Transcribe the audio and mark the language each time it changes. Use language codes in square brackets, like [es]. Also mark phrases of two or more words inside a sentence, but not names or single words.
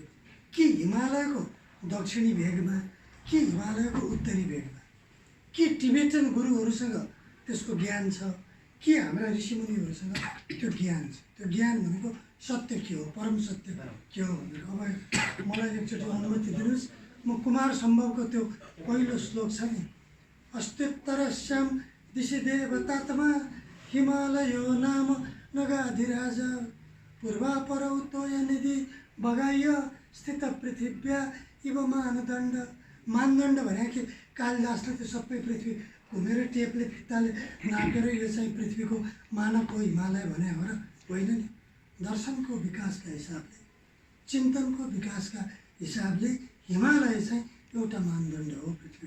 [ne] कि हिमालयको दक्षिणी भेगमा, कि हिमालयको उत्तरी भेगमा, कि टिबेटन गुरुहरूसँग त्यसको ज्ञान छ, कि हाम्रा ऋषिमुनिहरूसँग त्यो ज्ञान छ। त्यो ज्ञान भनेको सत्य के हो, परम सत्य के हो भनेर। अब मलाई एकचोटि अनुमति दिनुहोस्, म कुमार सम्भवको त्यो पहिलो श्लोक छ नि, [sa] अस्त्युत्तरस्याम दिशि देवतात्मा हिमालयो नाम नगाधिराज पूर्वापरौ तोयनिधि बगाइय स्थित पृथिव्या इव मानदण्ड। [ne] मानदण्ड भने कि कालिदासले त्यो सबै पृथ्वी घुमेर टेपले फित्ताले नापेर यो चाहिँ पृथ्वीको मानव हो हिमालय भने हो र होइन नि। दर्शनको विकासका हिसाबले, चिन्तनको विकासका हिसाबले हिमालय चाहिँ एउटा मानदण्ड हो पृथ्वीको।